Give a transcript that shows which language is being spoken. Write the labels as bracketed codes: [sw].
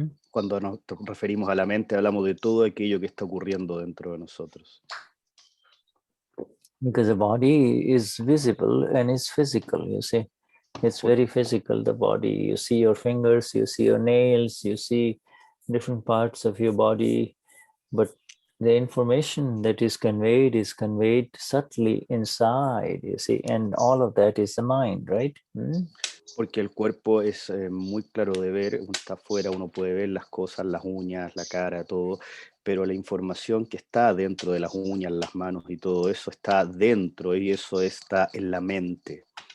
[es] Cuando nos referimos a la mente, hablamos de todo aquello que está ocurriendo dentro de nosotros. [en] Because the body is visible and it's physical, you see. It's very physical, the body. You see your fingers, you see your nails, you see different parts of your body, but the information that is conveyed subtly inside, you see, and all of that is the mind, right? [es] Porque el cuerpo es muy claro de ver, uno está afuera, uno puede ver las cosas, las uñas, la cara, todo, pero la información que está dentro de las uñas, las manos y todo eso está dentro y eso está en la mente.